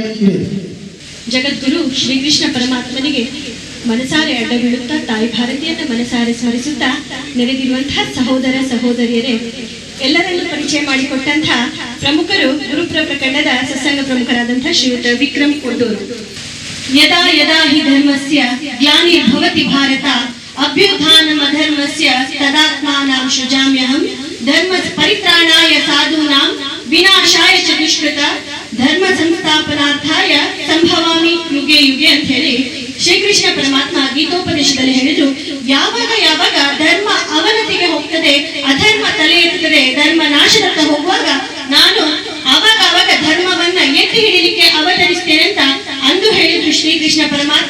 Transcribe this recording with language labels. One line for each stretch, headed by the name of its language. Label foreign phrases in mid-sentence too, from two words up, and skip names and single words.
Kannada: ಜಗದ್ಗುರು ಶ್ರೀಕೃಷ್ಣ ಪರಮಾತ್ಮನಿಗೆ ಮನಸಾರೆ ಅಡ್ಡ ಬೀಳುತ್ತಾ ತಾಯಿ ಭಾರತಿಯನ್ನ ಮನಸಾರೆ ಸ್ಮರಿಸುತ್ತಾ ನೆರೆದಿರುವಂತಹ ಸಹೋದರ ಸಹೋದರಿಯರೇ, ಎಲ್ಲರನ್ನೂ ಪರಿಚಯ ಮಾಡಿಕೊಟ್ಟಂತಹ ಪ್ರಮುಖರು ಗುರುಪುರ ಪ್ರಕರಣದ ಸತ್ಸಂಗ ಪ್ರಮುಖರಾದಂತಹ ಶ್ರೀಯುತ ವಿಕ್ರಮ್ ಕೊಡ್ಡೂರು.
Sanskrit: ಯದಾ ಯದಾ ಹಿ ಧರ್ಮಸ್ಯ ಗ್ಲಾನಿರ್ಭವತಿ ಭಾರತ ಅಭ್ಯುತ್ಥಾನಂ ಅಧರ್ಮಸ್ಯ ತದಾತ್ಮಾನಾಂ ಸೃಜಾಮ್ಯಹಂ ಧರ್ಮ ಪರಿತ್ರಾಣಾಯ ಸಾಧೂನಾಂ ವಿನಾಶಾಯ ಚ ದುಷ್ಕೃತ ಧರ್ಮ ಸಂಸ್ಥಾಪನಾರ್ಥಾಯ ಸಂಭವಾಮಿ ಯುಗೆ ಯುಗೆ
Kannada: ಅಂತ ಹೇಳಿ ಶ್ರೀಕೃಷ್ಣ ಪರಮಾತ್ಮ ಗೀತೋಪದೇಶದಲ್ಲಿ ಹೇಳಿದ್ರು. ಯಾವಾಗ ಧರ್ಮ ಅವನತಿಗೆ ಹೋಗ್ತದೆ, ಅಧರ್ಮ ತಲೆ ಎತ್ತುತ್ತದೆ, ಧರ್ಮ ನಾಶದತ್ತ ಹೋಗುವಾಗ ನಾನು ಅವಾಗ ಧರ್ಮವನ್ನ ಎತ್ತಿ ಹಿಡಿಲಿಕ್ಕೆ ಅವತರಿಸ್ತೇನೆ ಅಂತ ಅಂದು ಹೇಳಿದ್ರು ಶ್ರೀಕೃಷ್ಣ ಪರಮಾತ್ಮ.